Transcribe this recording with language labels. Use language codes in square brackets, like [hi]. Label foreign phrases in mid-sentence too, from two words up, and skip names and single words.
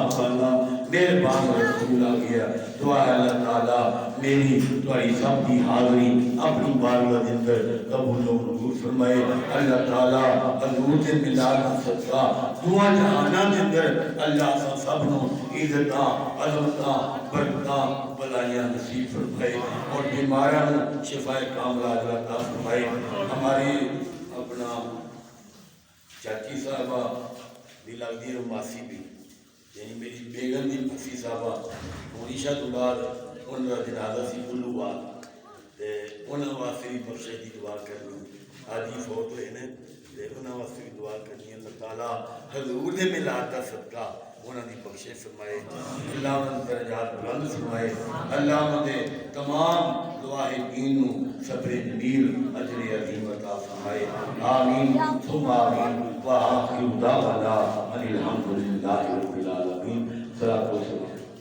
[ur] والا مہربان رسول آ گیا دعا ہے اللہ تعالیٰ میری تمہاری سب کی حاضری اپنی بارگاہ کے اندر قبول و منظور فرمائے اللہ تعالیٰ حضور سے ملاد صدقہ دعا جہانہ کے اندر اللہ سا [pa] سب نو عزتاں عظمتاں برکتاں بلائیاں [ur] نصیب فرمائے اور بیماراں شفا کاملہ عطا فرمائے ہماری اپنا چاچی صاحبہ بھی لگتی ہے ماسی بھی [pa] یعنی میری بیگم دی پھوپھی صاحبہ عیشا تو بعد ان کا جنازہ سی کلو بعد تے انہاں واسطے بھی بخشش دی دعا کرنی حاجی فوت ہوئے نے تے انہاں واسطے بھی دعا کرنی اللہ تعالیٰ حضور دے ملاد دا صدقہ انہاں دی بخشش فرمائے اللہ انہاں دے درجات بلند فرمائے اللہ انہاں دے تمام دعائے دین نو صبر جمیل اجر عظیم عطا فرمائے [ar] آمین ثم آمین وآخر دعوانا ان الحمد للہ رب العالمین صلاۃ والسلام